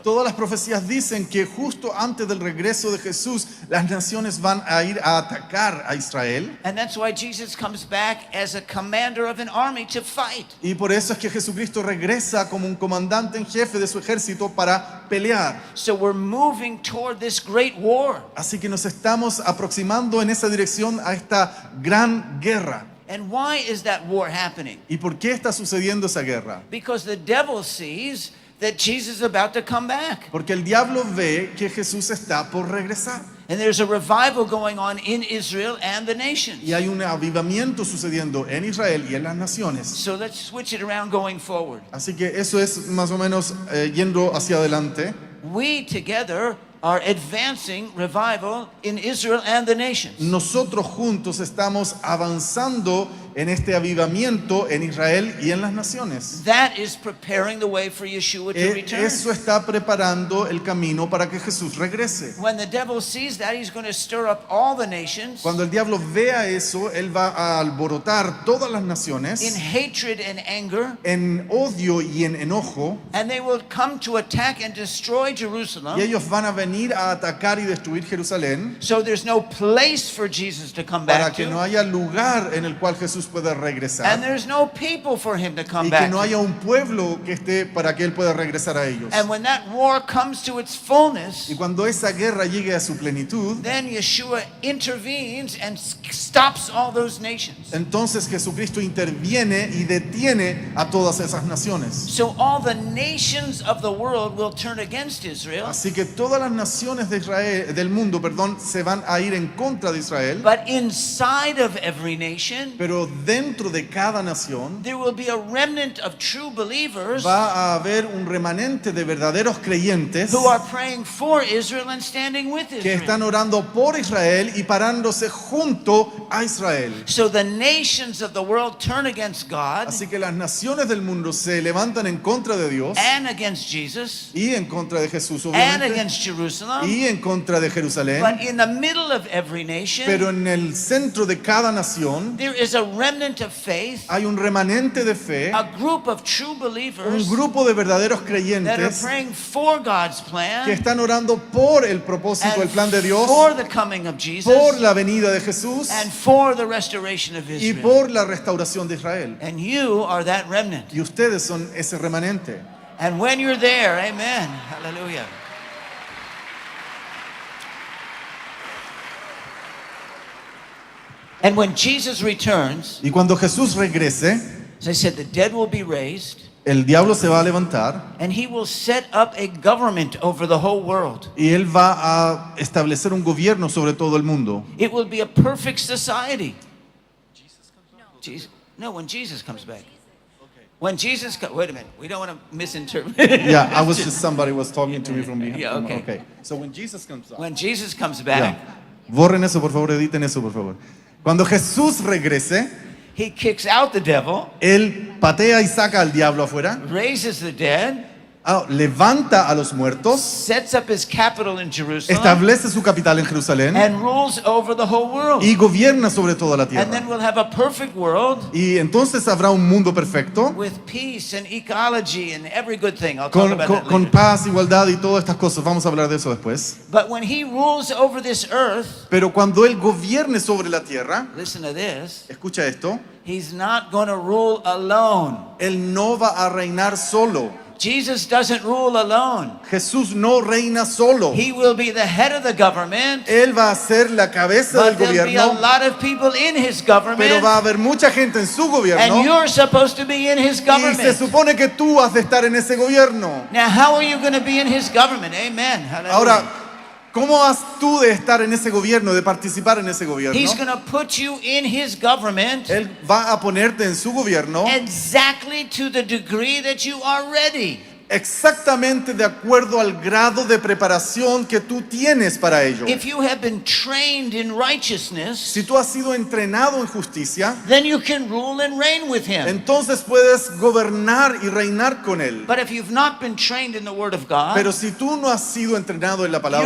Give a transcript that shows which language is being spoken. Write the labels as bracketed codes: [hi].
[es] todas las profecías dicen que justo antes del regreso de Jesús, las naciones van a ir a atacar a Israel. [en] And that's why Jesus comes back as a commander of an army to fight. [es] Y por eso es que Jesucristo regresa como un comandante en jefe de su ejército para pelear. [en] So we're moving toward this great war. [es] Así que nos estamos aproximando en esa dirección a esta gran guerra. [en] And why is that war happening? [es] ¿Y por qué está sucediendo esa guerra? [en] Because the devil sees that Jesus is about to come back. [es] Porque el diablo ve que Jesús está por regresar. [en] And there's a revival going on in Israel and the nations. [es] Y hay un avivamiento sucediendo en Israel y en las naciones. [en] So let's switch it around going forward. [es] Así que eso es más o menos yendo hacia adelante. [en] We together are advancing revival in Israel and the nations. [es] Nosotros juntos estamos avanzando en este avivamiento en Israel y en las naciones. [en] That is preparing the way for Yeshua to return. [es] Eso está preparando el camino para que Jesús regrese. [en] When the devil sees that, he's going to stir up all the nations [es] Cuando el diablo vea eso, él va a alborotar todas las [en] in [es] naciones [en] hatred and anger, [es] en odio y en enojo, [en] and they will come to attack and destroy Jerusalem. [es] y ellos van a venir a atacar y destruir Jerusalén [en] So there's no place for Jesus to come [es] para [en] back [es] que no [en] to, [es] haya lugar en el cual Jesús pueda [en] and [es] regresar [en] there's no people for him to come [es] y que no [en] to. [es] haya un pueblo que esté para que él pueda regresar a ellos. [en] And when that war comes to its fullness, [es] Y cuando esa guerra llegue a su plenitud, [en] then Yeshua intervenes and stops all those nations. [es] entonces Jesucristo interviene y detiene a todas esas naciones. [en] So all the nations of the world will turn against Israel, [es] Así que todas las naciones de Israel, del mundo, perdón, se van a ir en contra de Israel, [en] but inside of every nation, [es] pero dentro de cada nación [en] there will be a remnant of true believers [es] va a haber un remanente de verdaderos creyentes [en] who are praying for Israel and standing with [es] que están [en] Israel. [es] orando por Israel y parándose junto a Israel. [en] So the nations of the world turn against God [es] Así que las naciones del mundo se levantan en contra de Dios [en] and against Jesus [es] y en contra de Jesús, [en] and [es] obviamente, [en] against Jerusalem. [es] y en contra de Jerusalén. [en] But in the middle of every nation, [es] Pero en el centro de cada nación [en] there is a remnant of faith, [es] hay un remanente de fe, [en] a group of true [es] un [en] believers [es] grupo de verdaderos [en] that are [es] creyentes [en] praying for God's plan [es] que están orando por el propósito, el plan de Dios, [en] for the coming of Jesus [es] por la venida de Jesús [en] and for the restoration of [es] y [en] Israel. [es] por la restauración de Israel. [en] And you are that remnant. [es] Y ustedes son ese remanente. [en] And when you're there, amen, hallelujah. And when Jesus returns, [es] Y cuando Jesús regrese, [en] as I said, the dead will be raised, [es] el diablo se va a levantar [en] and he will set up a government over the whole world. [es] y él va a establecer un gobierno sobre todo el mundo. [en] It will be a perfect society. Jesus, no, when Jesus comes back. When Jesus comes, wait a minute, we don't want to misinterpret. Yeah, I was just somebody was talking to me from behind. Yeah, okay. Okay. So when Jesus comes back. When Jesus comes [es] Ya. [en] back, [es] Borren eso, por favor, editen eso, por favor. Cuando Jesús regrese, [en] he kicks out the devil, [es] él patea y saca al diablo afuera, [en] raises the dead, [es] levanta a los muertos, [en] sets up his capital in Jerusalem, [es] establece su capital en Jerusalén [en] and rules over the whole world. [es] y gobierna sobre toda la [en] And then [es] tierra. [en] we'll have a perfect world [es] Y entonces habrá un mundo perfecto [en] with peace and ecology and every good thing. I'll talk [es] con, [en] about [es] con- [en] that [es] con [en] later. [es] paz, igualdad y todas estas cosas. Vamos a hablar de eso después. [en] But when he rules over this earth, [es] Pero cuando él gobierne sobre la tierra, [en] listen to this, [es] escucha esto, [en] he's not going to rule alone. [es] él no va a reinar solo. [en] Jesus doesn't rule alone. [es] Jesús no reina solo. [en] He will be the head of the government, [es] Él va a ser la cabeza del [en] but there'll be a [es] gobierno, [en] lot of people in his [es] pero [en] government, [es] va a haber mucha gente en su [en] and [es] gobierno [en] you're supposed to be in his [es] y se [en] government. [es] supone que tú has de estar en ese gobierno. [en] Now, how are you going to be in his government? Amen. Hallelujah. [es] Ahora, ¿cómo has tú de estar en ese gobierno, de participar en ese gobierno? [en] He's going to put you in his government [es] Él va a ponerte en su gobierno [en] exactly to the degree that you are ready. [es] exactamente de acuerdo al grado de preparación que tú tienes para ello. [en] If you have been trained in righteousness, [es] Si tú has sido entrenado en justicia, [en] then you can rule and reign with him. [es] entonces puedes gobernar y reinar con él. [en] But if you've not been trained in the Word of God, [es] Pero si tú no has sido entrenado en la palabra